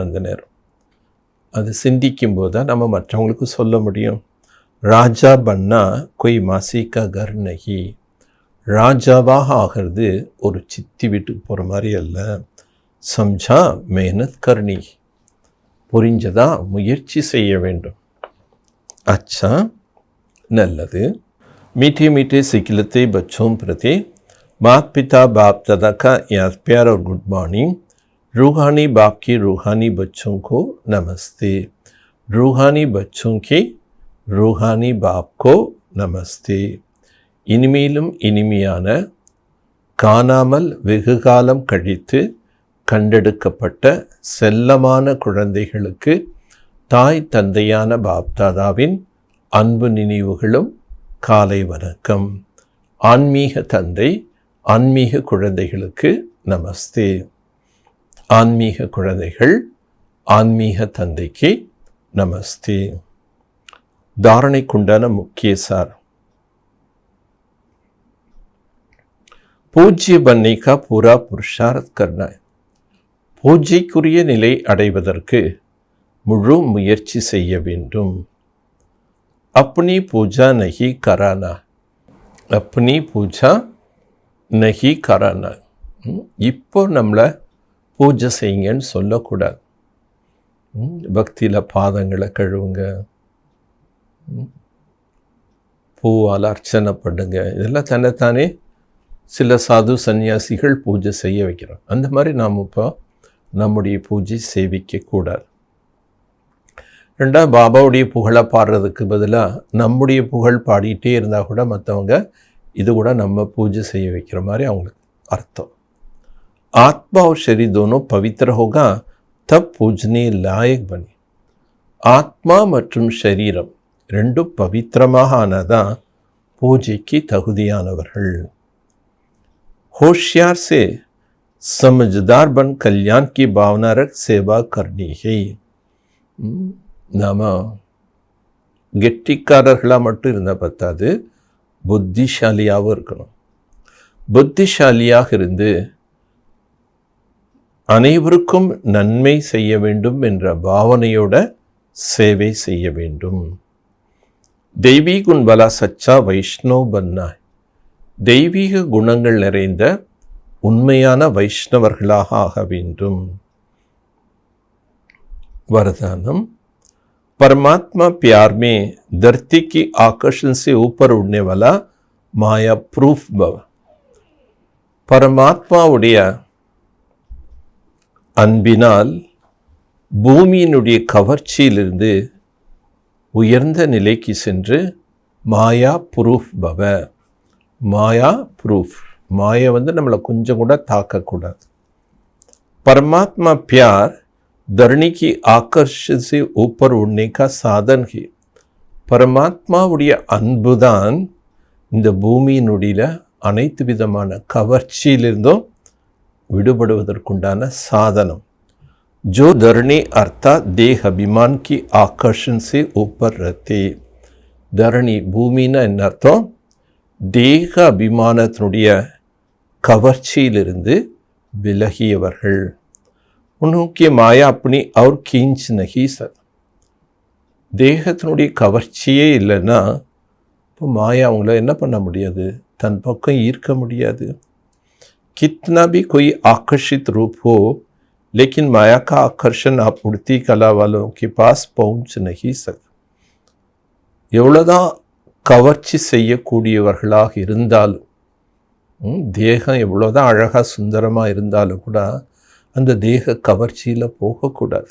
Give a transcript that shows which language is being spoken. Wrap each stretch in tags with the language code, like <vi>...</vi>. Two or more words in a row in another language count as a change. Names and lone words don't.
<ta>அந்த நேரம் அது சிந்திக்கும்போது தான் நம்ம மற்றவங்களுக்கு சொல்ல முடியும்.</ta> <hi>राजा बनना कोई मासी का घर नहीं.</hi> <ta>ராஜாவாக ஆகிறது ஒரு சித்தி வீட்டுக்கு போகிற மாதிரி அல்ல.</ta> <hi>समझा मेहनत करनी.</hi> <ta>புரிஞ்சதா முயற்சி செய்ய வேண்டும். अच्छा நல்லது.</ta> <hi>मीठे मीठे सिखलते बच्चों प्रति माता पिता बाप दादा का याद प्यार और</hi> <en>good morning.</en> <hi>रूहानी बाप की रूहानी बच्चों को नमस्ते. रूहानी बच्चों की रूहानी बाप को नमस्ते.</hi> <ta>இனிமேலும் இனிமையான காணாமல் வெகு காலம் கழித்து கண்டெடுக்கப்பட்ட செல்லமான குழந்தைகளுக்கு தாய் தந்தையான பாப்தாதாவின் அன்பு நினைவுகளும் காலை வணக்கம். ஆன்மீக தந்தை ஆன்மீக குழந்தைகளுக்கு நமஸ்தே. ஆன்மீக குழந்தைகள் ஆன்மீக தந்தைக்கு நமஸ்தே. தாரணைக்குண்டான முக்கிய சார்.</ta> <hi>பூஜ்ய बनने का पूरा पुरुषार्थ करना है.</hi> <ta>பூஜைக்குரிய நிலை அடைவதற்கு முழு முயற்சி செய்ய வேண்டும்.</ta> <hi>अपनी पूजा नहीं कराना. अपनी पूजा नहीं कराना.</hi> <ta>இப்போ நம்மளை பூஜை செய்யுங்கன்னு சொல்லக்கூடாது. பக்தியில் பாதங்களை கழுவுங்க, பூவால் அர்ச்சனை பண்ணுங்க. இதெல்லாம் தன்னைத்தானே சில சாது சன்னியாசிகள் பூஜை செய்ய வைக்கிறோம். அந்த மாதிரி நாம் இப்போ நம்முடைய பூஜை சேவிக்கக்கூடாது. ரெண்டாவது, பாபாவுடைய புகழை பாடுறதுக்கு பதிலாக நம்முடைய புகழ் பாடிட்டே இருந்தால் கூட மற்றவங்க இது கூட நம்ம பூஜை செய்ய வைக்கிற மாதிரி அவங்களுக்கு அர்த்தம்.</ta> <hi>ஆத்மா और शरीर दोनों पवित्र होगा तब पूजने लायक बने.</hi> <ta>ஆத்மா மற்றும் சரீரம் ரெண்டும் பவித்திரமாக ஆனதான் பூஜைக்கு தகுதியானவர்கள்.</ta> <hi>होशियार से समझदार बन कल्याण की भावना रख सेवा करनी है.</hi> <ta>நாம் கெட்டிக்காரர்களாக மட்டும் இருந்தால் பத்தாது, புத்திசாலியாகவும் இருக்கணும். புத்திசாலியாக இருந்து அனைவருக்கும் நன்மை செய்ய வேண்டும் என்ற பாவனையோட சேவை செய்ய வேண்டும். தெய்வீக</ta> <hi>गुण वाला सच्चा वैष्णव बनना,</hi> <ta>தெய்வீக குணங்கள் நிறைந்த உண்மையான வைஷ்ணவர்களாக ஆக வேண்டும்.</ta> <hi>वरदानम, परमात्मा प्यार में धरती की आकर्षण से ऊपर उड़ने वाला माया प्रूफ भव.</hi> <ta>பரமாத்மாவுடைய அன்பினால் பூமியினுடைய கவர்ச்சியிலிருந்து உயர்ந்த நிலைக்கு சென்று மாயா ப்ரூஃப் பவ. மாயா ப்ரூஃப், மாயை நம்மளை கொஞ்சம் கூட தாக்கக்கூடாது.</ta> <hi>परमात्मा प्यार धरणी की आकर्षण से ऊपर उड़ने का साधन है.</hi> <ta>பரமாத்மாவுடைய அன்புதான் இந்த பூமியினுடைய அனைத்து விதமான கவர்ச்சியிலிருந்தும் விடுபடுவதற்குண்டான சாதனம்.</ta> <hi>जो धरणी अर्थात देह अभिमान की आकर्षण से ऊपर रहते.</hi> <ta>धरणी பூமின்னா என்ன அர்த்தம்? தேக அபிமானத்தினுடைய கவர்ச்சியிலிருந்து விலகியவர்கள்.</ta> <hi>उनकी माया अपनी और खींच नहीं सकती.</hi> <ta>தேகத்தினுடைய கவர்ச்சியே இல்லைன்னா இப்போ மாயா அவங்கள என்ன பண்ண முடியாது? தன் பக்கம் ஈர்க்க முடியாது.</ta> <hi>कितना भी कोई आकर्षित रूप हो, लेकिन माया का आकर्षण आप उड़ती कला वालों के पास पहुंच नहीं सकते.</hi> <ta>எவ்வளோதான் கவர்ச்சி செய்யக்கூடியவர்களாக இருந்தாலும், தேகம் எவ்வளோதான் அழகாக சுந்தரமாக இருந்தாலும் கூட அந்த தேக கவர்ச்சியில் போகக்கூடாது.</ta>